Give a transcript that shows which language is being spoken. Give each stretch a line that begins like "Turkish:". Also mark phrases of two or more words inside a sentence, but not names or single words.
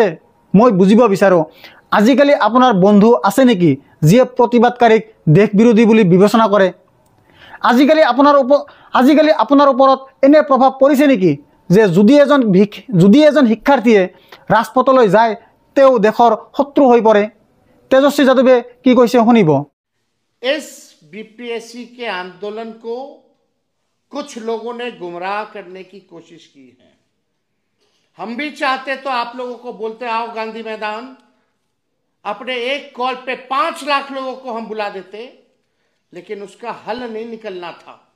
Assamese: মই বুজিব বিচাৰোঁ, আজিকালি আপোনাৰ বন্ধু আছে নেকি যিয়ে প্ৰতিবাদকাৰীক দেশ বিৰোধী বুলি বিবেচনা কৰে? আজিকালি আপোনাৰ ওপৰত এনে প্ৰভাৱ পৰিছে নেকি যে যদি এজন শিক্ষাৰ্থীয়ে ৰাজপথলৈ যায় তেও দেশৰ শত্ৰু হৈ পৰে? তেজস্বী যাদৱে কি কৈছে শুনিব।
Hindi: इस बीपीएससी के आंदोलन को कुछ लोगों ने गुमराह करने की कोशिश की है। हम भी चाहते तो आप लोगों को बोलते आओ गांधी मैदान, अपने एक कॉल पे 5 लाख लोगों को हम बुला देते, लेकिन उसका हल नहीं निकलना था।